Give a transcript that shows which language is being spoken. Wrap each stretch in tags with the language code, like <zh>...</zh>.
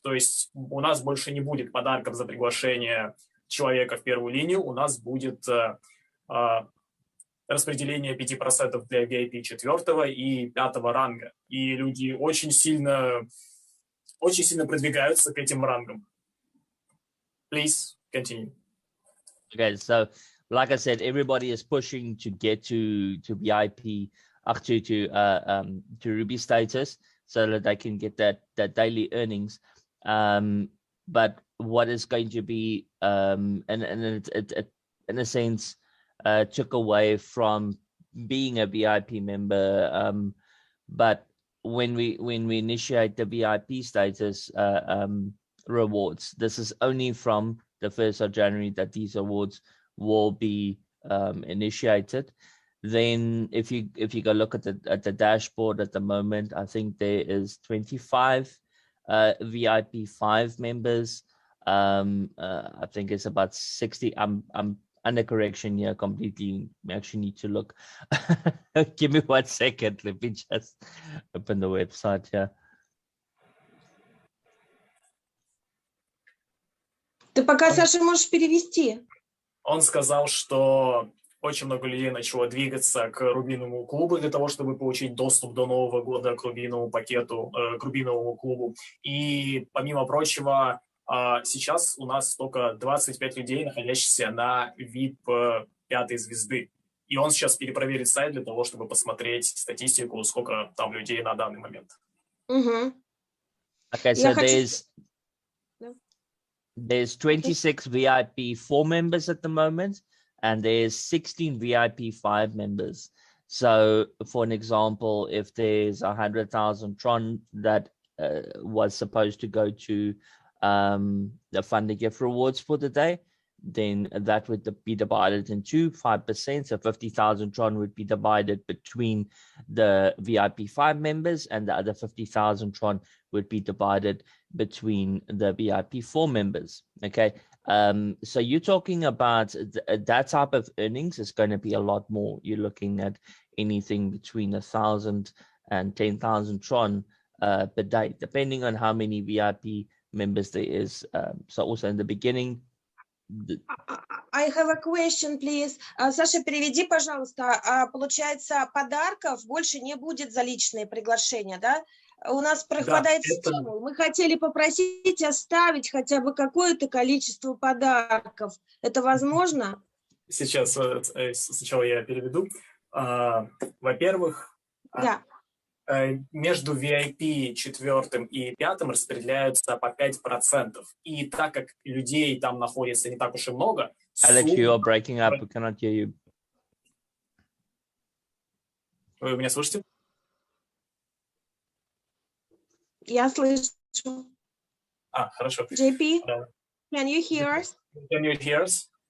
<ru>То есть у нас больше не будет подарков за приглашение человека в первую линию, у нас будет распределение 5% для VIP 4 и 5 ранга. И люди очень сильно продвигаются к этим рангам.</ru> <en>Please continue. Okay, so like I said, everybody is pushing to get to VIP, to Ruby status, so that they can get that daily earnings. But what is going to be, and it in a sense took away from being a VIP member. But when we initiate the VIP status rewards, this is only from the 1st of January that these awards will be initiated. Then if you go look at the dashboard at the moment, I think there is 25 VIP 5 members. I think it's about 60. I'm under correction here completely. We actually need to look. Give me 1 second. Let me just open the website here.</en> <ru>Ты пока, Саша, можешь перевести. Он сказал, что очень много людей начало двигаться к рубиновому клубу для того, чтобы получить доступ до Нового года к рубиновому пакету, к рубиновому клубу. И, помимо прочего, сейчас у нас только 25 людей, находящихся на VIP 5 звезды. И он сейчас перепроверит сайт для того, чтобы посмотреть статистику, сколько там людей на данный момент. Угу.</ru> <en>Okay, so there's 26 VIP 4 members at the moment, and there's 16 VIP 5 members. So, for an example, if there's 100,000 Tron that was supposed to go to the Fund Gift Rewards for the day, then that would be divided into 5%. So 50,000 Tron would be divided between the VIP 5 members, and the other 50,000 Tron would be divided between the VIP 4 members. Okay. So you're talking about that type of earnings is going to be a lot more. You're looking at anything between 1,000 and 10,000 Tron per day, depending on how many VIP members there is. So also in the beginning, I have a question, please.</en> <ru>Саша, переведи, пожалуйста. Получается, подарков больше не будет за личные приглашения, да? У нас пропадает стимул. Мы хотели попросить оставить хотя бы какое-то количество подарков. Это возможно? Сейчас сначала я переведу. Во-первых, да. Между VIP 4 и 5 распределяются по 5%. И так как людей там находится не так уж и много...</ru> <en>Alex, you are breaking up. We cannot hear you.</en> <ru>Вы меня слышите? Я слышу. Хорошо.</ru> <en>JP, can you hear us? Can you hear us?</en>